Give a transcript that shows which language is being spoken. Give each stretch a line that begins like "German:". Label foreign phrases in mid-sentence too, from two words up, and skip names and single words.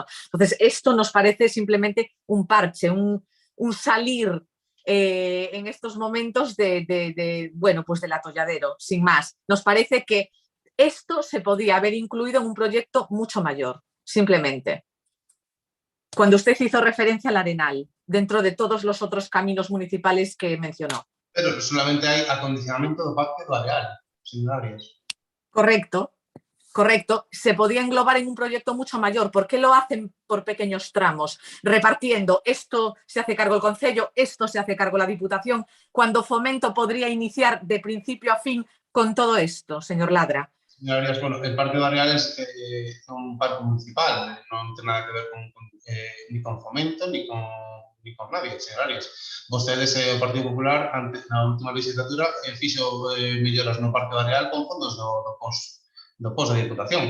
Spanish: Entonces, esto nos parece simplemente un parche, un salir en estos momentos bueno, pues del atolladero, sin más. Nos parece que esto se podía haber incluido en un proyecto mucho mayor, simplemente. Cuando usted hizo referencia al Arenal, dentro de todos los otros caminos municipales que mencionó.
Galician: Pero solamente hai acondicionamento do Parque do Areal, señor Arias.
Spanish: Correcto. Correcto, se podía englobar en un proyecto mucho mayor. ¿Por qué lo hacen por pequeños tramos? Repartiendo, esto se hace cargo el Concello, esto se hace cargo la Diputación, cuando Fomento podría iniciar de principio a fin con todo esto, señor Ladra.
Galician: Señor Arias, bueno, el Parque do Areal é un parque municipal, non ten nada que ver ni con Fomento ni con nadie, señor Arias. Vostedes, o Partido Popular, na última legislatura, fixo melloras no Parque do Areal con fondos do POS da Diputación.